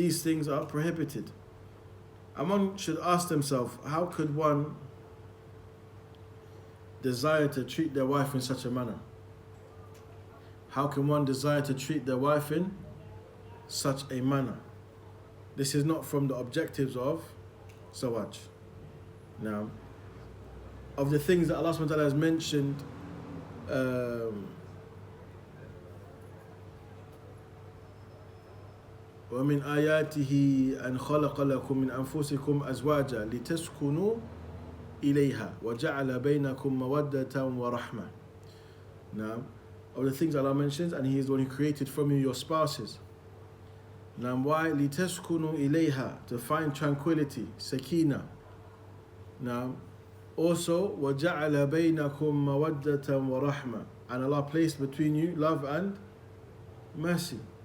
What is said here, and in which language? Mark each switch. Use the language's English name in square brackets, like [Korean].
[English] These things are prohibited. And one should ask themselves, how could one desire to treat their wife in such a manner? How can one desire to treat their wife in such a manner? This is not from the objectives of Zawaj. Now, of the things that Allah SWT has mentioned, [Arabic] ومن آياته أن خلق لكم من أنفسكم أزواجا لتسكنوا إليها وجعل بينكم مودة ورحمة. [English] Now, of the things Allah mentions, and He is the one who created from you your spouses. Now, why? [Arabic] لتسكنوا إليها, [English] to find tranquility, sakina. Now, also [Arabic] وجعل بينكم مودة ورحمة, [English] and Allah placed between you love and mercy.